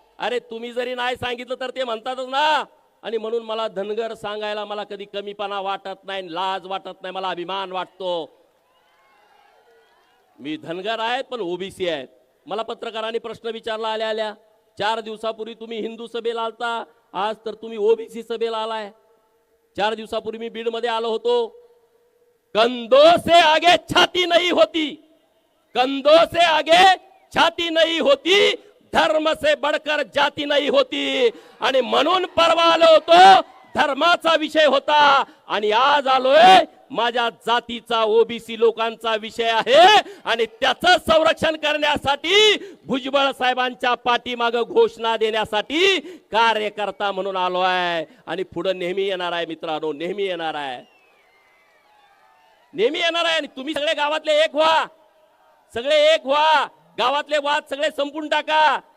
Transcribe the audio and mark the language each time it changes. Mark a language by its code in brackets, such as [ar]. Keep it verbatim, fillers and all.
[mr] अरे तुम्ही जरी नाही सांगितलं तर ते म्हणतातच ना. आणि म्हणून मला धनगर सांगायला मला कधी कमीपणा वाटत नाही, लाज वाटत नाही, मला अभिमान वाटतो. मी धनगर आहेत पण ओबीसी आहेत. मला पत्रकारांनी प्रश्न विचारला, आल्या आल्या चार दिवसापूर्वी तुम्ही हिंदू सभेला आलता, आज तर तुम्ही ओबीसी सभेला आलाय. चार दिवसापूर्वी मी बीडमध्ये आलो होतो. [hi] कंधों से आगे छाती नहीं होती, कंधों से आगे छाती नहीं होती, धर्म से बढकर जाती नाही होती. [mr] आणि म्हणून परवा आलो होतो, धर्माचा विषय होता आणि आज आलोय माझ्या जातीचा, ओबीसी लोकांचा विषय आहे आणि त्याचं संरक्षण करण्यासाठी भुजबळ साहेबांच्या पाठीमागं घोषणा देण्यासाठी कार्यकर्ता म्हणून आलो आहे आणि पुढे नेहमी येणार आहे मित्रांनो, नेहमी येणार आहे, नेहमी येणार आहे. आणि तुम्ही सगळे गावातले एक व्हा, सगळे एक व्हा, गावातले वाद सगळे संपून टाका.